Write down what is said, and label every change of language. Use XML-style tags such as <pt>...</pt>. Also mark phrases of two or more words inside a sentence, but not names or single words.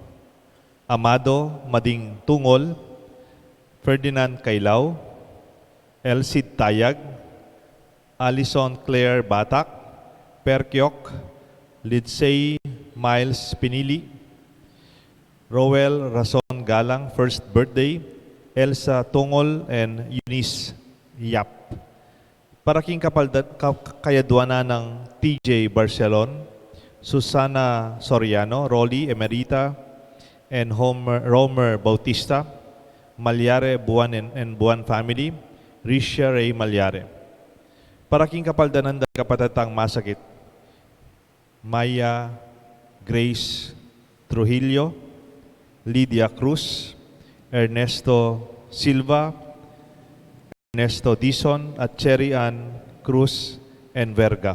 <pam>Amado Mading Tungol, Ferdinand Kailao, Elcid Tayag, Alison Claire Batak, Perkyok, Lidsey Miles Pinili, Rowel Rason Galang,</pam> <en>first birthday,</en> <pam>Elsa Tungol, and Eunice Yap. Para king kayadwana ng TJ Barcelon, Susana Soriano, Rolly Emerita, and Romer Bautista, Malyare Buwan and Buwan family, Risha Ray Malyare. Para king kapaldanan da kapatatang masakit, Maya Grace Trujillo, Lydia Cruz, Ernesto Silva, Ernesto Dizon, at Cherry Ann Cruz and Verga.</pam>